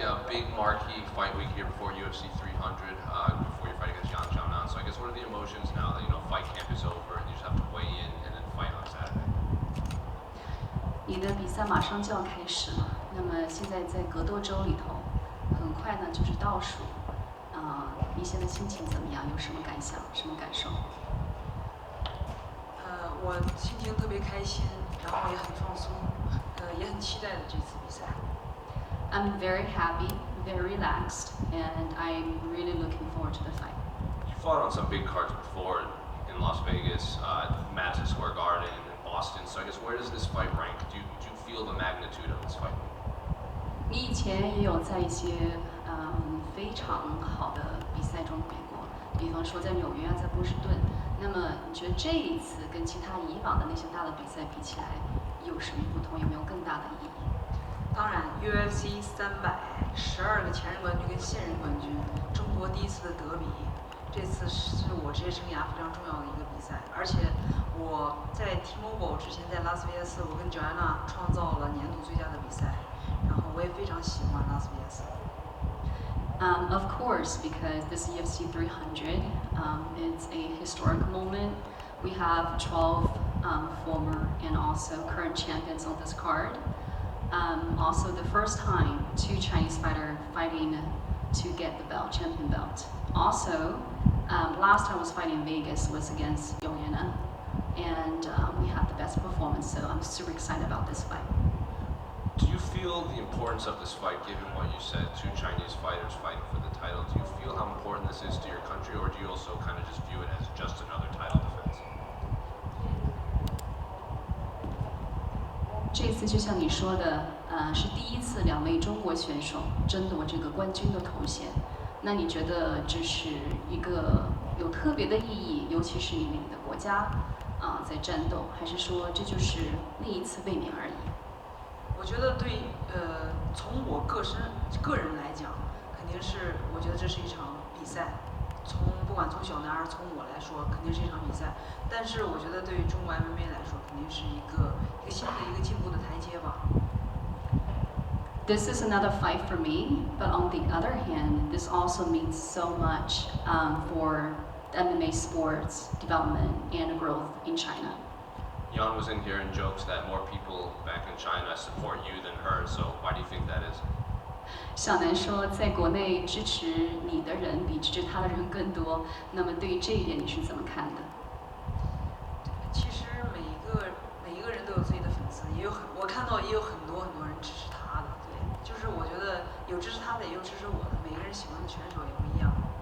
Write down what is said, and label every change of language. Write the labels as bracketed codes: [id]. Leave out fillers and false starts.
[en] big marquee fight week here before UFC 300, before your fight against Yan Xiaonan. So I guess what are the emotions now that fight camp is over and you just have to weigh in and then fight on Saturday? [zh] 你的比赛马上就要开始了，那么现在在格斗周里头，很快呢就是倒数，你现在心情怎么样？有什么感想？什么感受？我心情特别开心，然后也很放松，也很期待的这次比赛。 [en] I'm very happy, very relaxed, and I'm really looking forward to the fight. You fought on some big cards before in Las Vegas, Madison Square Garden, and Boston. So I guess where does this fight rank? Do you feel the magnitude of this fight? [zh] 你以前也有在一些非常好的比赛中比过，比方说在纽约啊，在波士顿。那么你觉得这一次跟其他以往的那些大的比赛比起来，有什么不同？有没有更大的意义？当然 ，UFC 300，12个前任冠军跟现任冠军，中国第一次的德比，这次是我职业生涯非常重要的一个比赛。而且我在 T-Mobile 之前在拉斯维加斯，我跟 Joanna 创造了年度最佳的比赛，然后我也非常喜欢拉斯维加斯。 [en] Of course, because this UFC 300, it's a historic moment. We have 12 former and also current champions on this card. Also, the first time two Chinese fighters fighting to get the belt, champion belt. Also, last time I was fighting in Vegas was against Xiaonan, and we had the best performance. So I'm super excited about this fight. Do you feel the importance of this fight, given what you said, two Chinese fighters fighting for the title? Do you feel how important this is to your country, or do you also kind of just view it as just another title defense? [zh] 这次就像你说的，是第一次两位中国选手争夺这个冠军的头衔。那你觉得这是一个有特别的意义，尤其是因为你的国家在战斗，还是说这就是另一次卫冕而已？我觉得对，从我个人来讲，肯定是我觉得这是一场比赛。不管从小南还是从我来说，肯定是一场比赛。但是我觉得对于中国 MMA 来说，肯定是一个新的一个进步的台阶吧。 [en] This is another fight for me, but on the other hand, this also means so much for MMA sports development and growth in China. Yan was in here and jokes that more people back in China support you than her, so why do you think that is? [zh] 小南说，在国内支持你的人比支持他的人更多。那么对于这一点，你是怎么看的？其实每一个人都有自己的粉丝，我看到也有很多人支持他的，对，就是我觉得有支持他的，也有支持我的，每个人喜欢的选手也不一样。